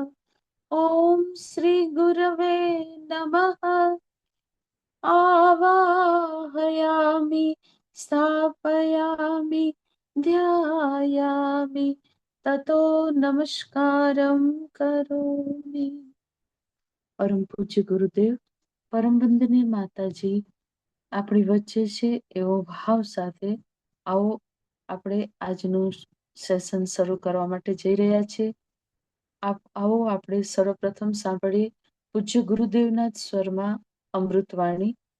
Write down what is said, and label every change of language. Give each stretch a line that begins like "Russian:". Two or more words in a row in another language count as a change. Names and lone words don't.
Sanskrit: ओम श्री गुरवे नमः. आवाहयामि स्थापयामि ध्यायामि ततो नमस्कारं करोमि.
Gujarati: પરમ પૂજ્ય ગુરુદેવ, પરમ વંદનીય માતાજી આપણી વચ્ચે છે એવો ભાવ સાથે આવો આપણે આજનું સેશન શરૂ કરવા માટે જઈ રહ્યા છીએ. આવો આપણે સર્વપ્રથમ સાંભળીએ પૂજ્ય ગુરુદેવના સ્વરમાં અમૃતવાણી.